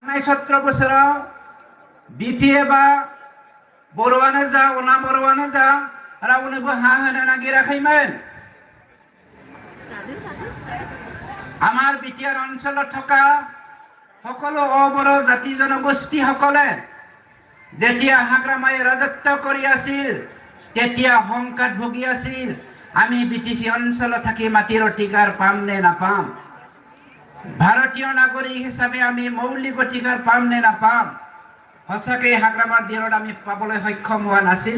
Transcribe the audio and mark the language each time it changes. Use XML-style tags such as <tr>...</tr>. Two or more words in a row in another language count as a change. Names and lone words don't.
<brx>17 बोसोराव बिपिए बा बर'आनो जा अना बर'आनो जा रावनोबो हा होनो नागिराखैमोन।</brx> <as>আমাৰ বিটিআৰ অঞ্চলত থকা সকলো অবড়ো জাতি জনগোষ্ঠী সকলে যেতিয়া হাগ্ৰামাই ৰাজত্ব কৰি আছিল তেতিয়া সংকট ভুগি আছিল। আমি বিটিসি অঞ্চলত থাকি মাটিৰ অধিকাৰ পাম নে নাপাম, ভাৰতীয় নাগৰিক হিচাপে আমি মৌলিক অধিকাৰ পাম নে নাপাম, সঁচাকে হাগ্ৰামাৰ দিনত আমি পাবলৈ সক্ষম হোৱা নাছিলো।</as>